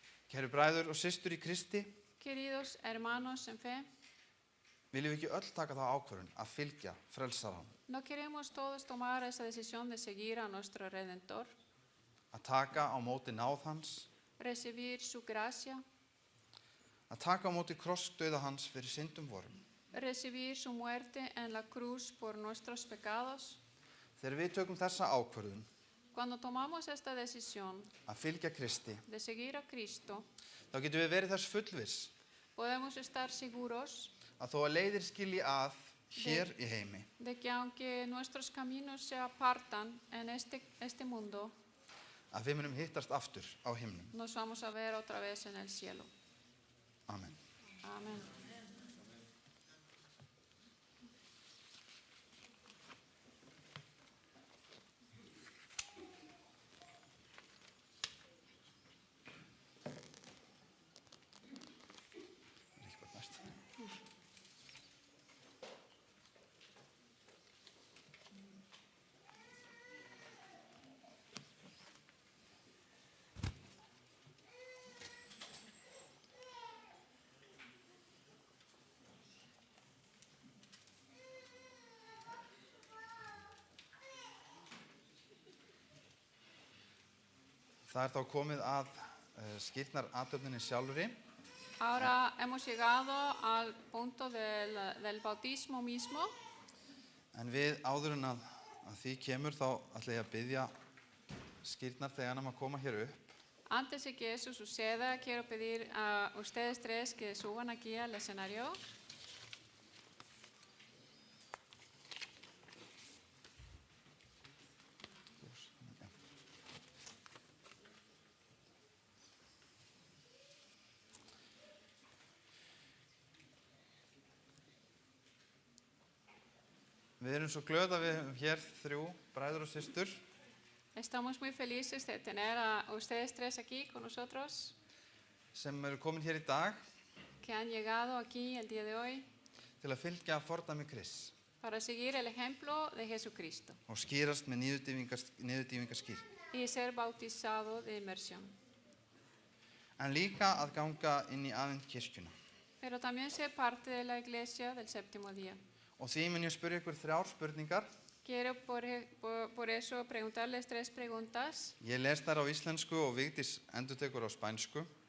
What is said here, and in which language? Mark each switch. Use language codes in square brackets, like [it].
[is] Kæru bræður og systur í Kristi, [es] Queridos hermanos en fe, [is] viljum við ekki öll taka þá ákvörðun að fylgja frelsaranum, [es] ¿no queremos todos tomar esa decisión de seguir a nuestro Redentor, [is] að taka á móti náð hans, [es] recibir su gracia, [is] að taka á móti krossdauða hans fyrir syndum vorum? [es] recibir su muerte en la cruz por nuestros pecados? [is] Þegar við tökum þessa ákvörðun [es] Cuando tomamos esta decisión [is] að fylgja Kristi, [es] de seguir a Cristo, [is] þá getum við verið þess fullviss [es] podemos estar seguros [is] að þó að leiðir skilji að hér í heimi, [es] de que aunque nuestros caminos se apartan en este mundo, [is] að við munum hittast aftur á himnum. [es] nos vamos a ver otra vez en el cielo. [is] Amen. [es] Amén. [is] Það þá komið að skírnarathöfninni sjálfri. [es] Ahora hemos llegado al punto del bautismo mismo. [is] En við áður en að því kemur þá ætla ég að biðja skírnarþeganum að koma hér upp. [es] Antes de que eso suceda, quiero pedir a ustedes tres que suban aquí al escenario. [is] Við erum svo glöð að við höfum hér 3 bræður og systur [es] Estamos muy felices de tener a ustedes tres aquí con nosotros, [is] sem eru komin hér í dag [es] que han llegado aquí el día de hoy [is] til að fylgja fordæmi Krists [es] para seguir el ejemplo de Jesucristo [is] og skýrast með niðurdýfingarskírn. [es] y ser bautizado de inmersión. [is] En líka að ganga inn í aðvent kirkjuna. [es] Pero también ser parte de la iglesia del séptimo día. [is] Og því mun ég spyrja ykkur 3 spurningar [es] Quiero por eso preguntarles 3 preguntas. [is] Ég les þær á íslensku og Vigdís endurtekur á spænsku.